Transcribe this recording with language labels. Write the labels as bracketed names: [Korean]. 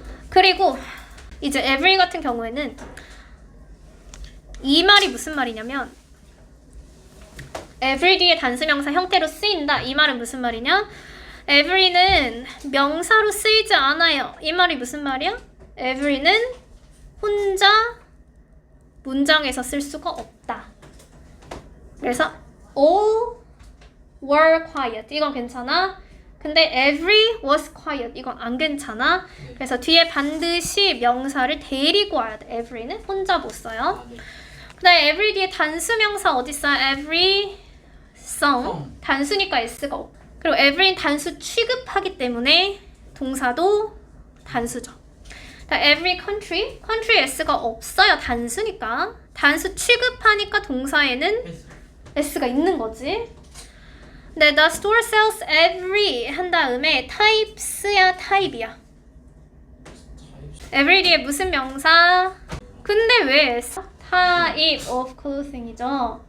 [Korean] 그리고 이제 every 같은 경우에는 이 말이 무슨 말이냐면 every 뒤에 단수명사 형태로 쓰인다. 이 말은 무슨 말이냐? every는 명사로 쓰이지 않아요. 이 말이 무슨 말이야? every는 혼자 문장에서 쓸 수가 없다. 그래서 [English] all were quiet. [Korean] 이건 괜찮아. 근데 [English] every was quiet. [Korean] 이건 안 괜찮아. 그래서 뒤에 반드시 명사를 데리고 와야 돼. every는 혼자 못 써요. 그 다음에 every 뒤에 단수명사 어딨어? every song. 단수니까 s가 없고. 그리고 every는 단수 취급하기 때문에 동사도 단수죠. every country. country s가 없어요. 단수니까. 단수 취급하니까 동사에는 s가 있는 거지. 근데 [English] the store sells every [Korean] 한 다음에 types야 type이야? every 뒤에 무슨 명사? 근데 왜 s? [English] type of clothing이죠.